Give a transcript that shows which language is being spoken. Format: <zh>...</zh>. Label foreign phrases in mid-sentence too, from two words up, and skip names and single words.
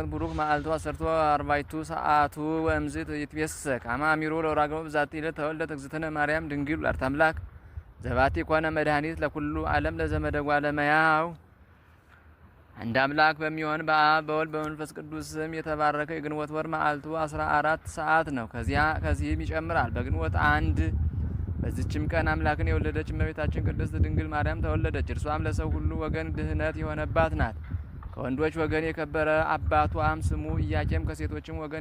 <gez>ቡሩክ መዓልቱ አሰርቶ አርባዕቱ ሰዓቱ ወእምዝት ይትቤሰክ አመ አሚሩ ለወራግሞ በዛቲ ዕለት ተወልደት እግዝእትነ ማርያም ድንግል ወላዲተ አምላክ ዘባቲ ኮነ መድኃኒት ለኩሉ ዓለም ለዘመደጓ ለመያው።</gez> <am>አንድ አምላክ በሚሆን በአብ በወልድ በመንፈስ ቅዱስ ስም የተባረከ የግንቦት ወር መዓልቱ 14 ሰዓት ነው። ከዚህም ይጨምራል። በግንቦት አንድ በዚችም ቀን አምላክን የወለደች እመቤታችን ቅድስት ድንግል ማርያም ተወለደች። እርሷም ለሰው ሁሉ ወገን ድህነት የሆነባት ናት። ከወንዶች ወገን የከበረ አባቷም ስሙ ኢያቄም፣ ከሴቶችም ወገን</am>